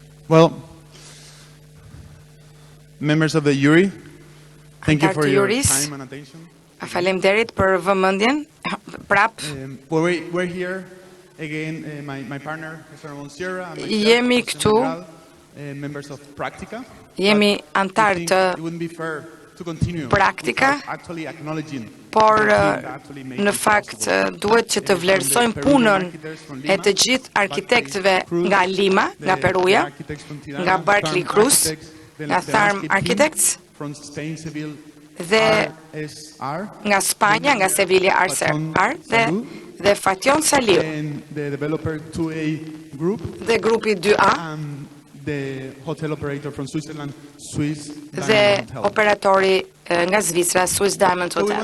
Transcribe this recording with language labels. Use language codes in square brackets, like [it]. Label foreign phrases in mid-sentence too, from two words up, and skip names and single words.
[en] Well, members of the jury, thank you for your time and attention. [sq] Faleminderit për vëmendjen. Prap. [en] We're here again. My partner, Mr. Ramon Sierra, and myself, [sq] Jemi këtu. [en] Members of Practica. [sq] Jemi antar të Practica, por në fakt duhet që të vlerësojmë punën e të gjithë arkitektëve nga Lima, nga Peruja, nga Barclay Cruz, nga Tharm Architects dhe nga Spanja, nga Sevilla RCR dhe Fation Saliu dhe grupi 2A dhe operatori nga Zvicra, Swiss Diamond Hotel.